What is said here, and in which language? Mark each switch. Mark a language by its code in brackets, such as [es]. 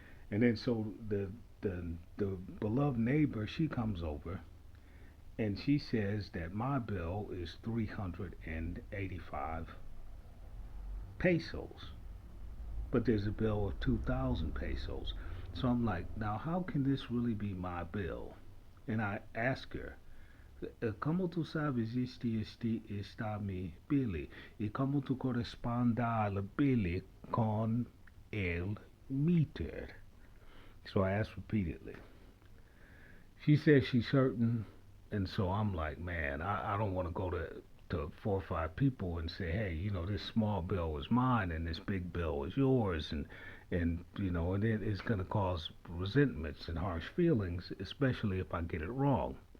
[en] And then so the beloved neighbor, she comes over and she says that my bill is 385 pesos, but there's a bill of 2,000 pesos. So I'm like, now how can this really be my bill? [es] And I ask her, ¿cómo tú sabes este está mi bill? ¿Y cómo tú corresponda al bill con el meter? [en] So I asked repeatedly. She says she's certain, and so I'm like, man, I don't want to go to 4 or 5 people and say, hey, this small bill is mine and this big bill is yours, and then it's going to cause resentments and harsh feelings, especially if I get it wrong.